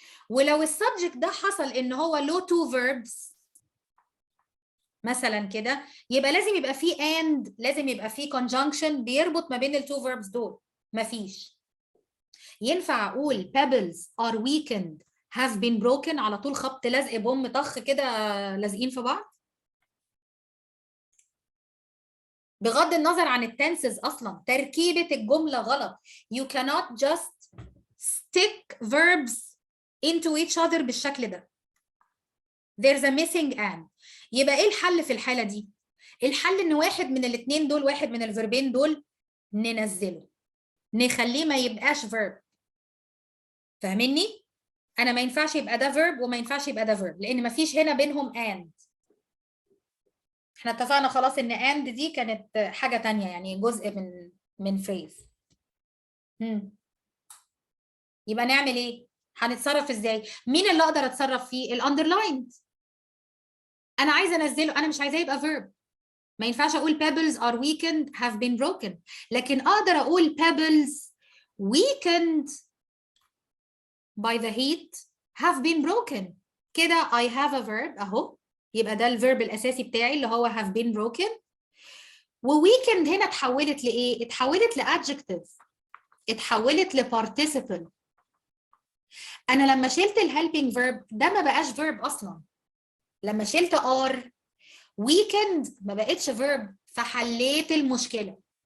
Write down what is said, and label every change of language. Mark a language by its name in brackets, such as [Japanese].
[Arabic] ولو السبجكت ده حصل ان هو له two verbs مثلا كده، يبقى لازم يبقى فيه and، لازم يبقى فيه conjunction بيربط ما بين التو verbs دول. مفيش. ينفع اقول [English] pebbles are weakened have been broken [Arabic] على طول خبط لزق بوم طخ كده لازقين في بعض؟ بغض النظر عن التنسز اصلا تركيبة الجملة غلط. [English] You cannot just stick verbs into each other [Arabic] بالشكل ده. [English] There's a missing and. [Arabic] يبقى ايه الحل في الحالة دي؟ الحل ان واحد من الاثنين دول، واحد من الفيربين دول ننزله، نخليه ما يبقاش verb. فاهميني؟ انا ما ينفعش يبقى ده verb وما ينفعش يبقى ده verb لان ما فيش هنا بينهم and. احنا اتفقنا خلاص ان and دي كانت حاجة تانية، يعني جزء من phrase. يبقى نعمل ايه؟ هنتصرف ازاي؟ مين اللي اقدر اتصرف فيه؟ الاندرلايند. انا عايزه انزله، انا مش عايزاه يبقى verb. ما ينفعش اقول [English] pebbles are weakened have been broken، [Arabic] لكن اقدر اقول [English] pebbles weakened by the heat have been broken. [Arabic] كده [English] I have a verb [Arabic] اهو، يبقى ده الفيرب الاساسي بتاعي اللي هو [English] have been broken. [Arabic] وweakened هنا اتحولت لايه؟ اتحولت لادجكتيف، اتحولت لparticiple. انا لما شلت الهيلبينج فيرب ده ما بقاش فيرب اصلا. لما شلت [English] are weakened [Arabic] ما بقتش فيرب، فحليت المشكله.